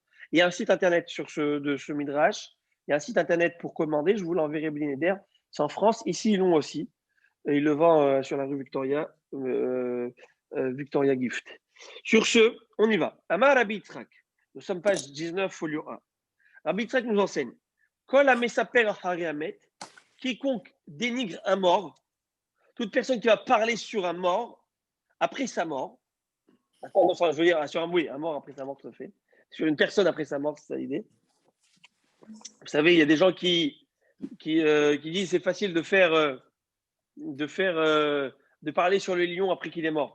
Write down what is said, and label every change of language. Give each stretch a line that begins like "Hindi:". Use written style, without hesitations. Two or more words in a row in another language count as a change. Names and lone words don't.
French: Il y a un site internet de ce Midrash. Il y a un site internet pour commander. Je vous l'enverrai, Blinéder. C'est en France. Ici, ils l'ont aussi. Ils le vendent sur la rue Victoria. Victoria Gift. Sur ce, on y va.
Hebrew: אמר רבי יצחק.
French: Nous sommes page 19, folio 1. Rabbi Yitzhak nous enseigne.
Hebrew: כל המספר אחרי המת,
French: quiconque dénigre un mort, toute personne qui va parler sur un mort après sa mort, enfin, je veux dire sur un mort après sa mort, tout à fait. Sur une personne après sa mort, c'est ça l'idée. Vous savez, il y a des gens qui disent c'est facile de parler sur le lion après qu'il est mort.